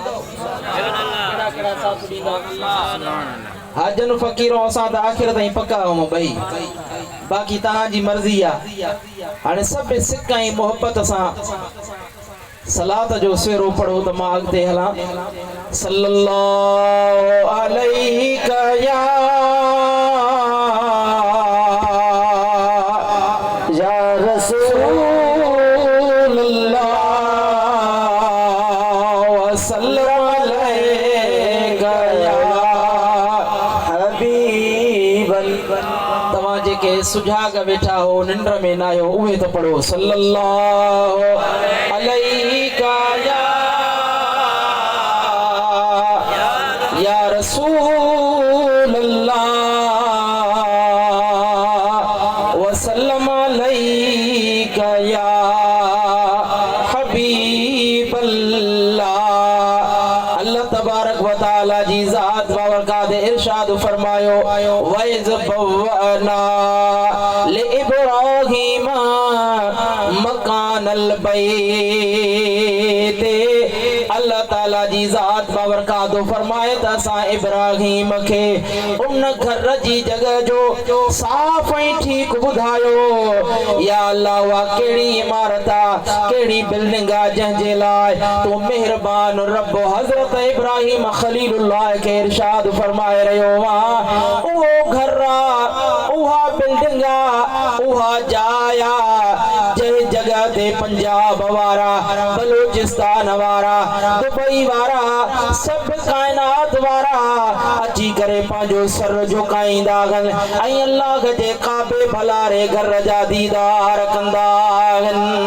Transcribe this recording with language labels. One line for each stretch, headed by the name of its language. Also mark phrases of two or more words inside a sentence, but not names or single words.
Sindhi: हाजन फ़कीरो असां त आख़िर ताईं पका आहियूं ॿई बाक़ी तव्हांजी मर्ज़ी आहे हाणे सभु सिक ऐं मोहब्बत सां सलात जो सेरो पढ़ो त मां अॻिते हलां
Arabic: صلى الله عليه يا رسول الله وسلم عليك يا حبيب
Sindhi: तव्हां जेके सुजाग वेठा हो निंड में न आहियो उहे त पढ़ो
Arabic: صلى الله عليك يا رسول الله وسلم عليك يا حبيب الله الله تبارك وتعالى
Sindhi: जी ज़ात बावरकात इरशाद फरमायो
Arabic: وإذ بوأنا لإبراهيم مكان البيت
Sindhi: अल्लाह ताला जी ज़ात बावरकात फरमाए त असां इब्राहीम के उन घर जी जगह जो साफ़ ऐं ठीक बुधायो
Arabic: يا الله
Sindhi: वा केड़ी इमारत केड़ी बिल्डिंग जंहिंजे लाइ तो मेहरबान रब हजरत इब्राहीम खलीलुल्लाह के इरशाद फरमाए रहियो वो घर उहा बिल्डिंग उहा जाया जंहिं जगह ते पंजाब वारा बलूचिस्तान वारा दुबई वारा सब कायनात वारा अची करे पंहिंजो सर झुकाईंदा आहिनि ऐं अल्लाह जे काबे भलारे घर जा दीदार कंदा आहिनि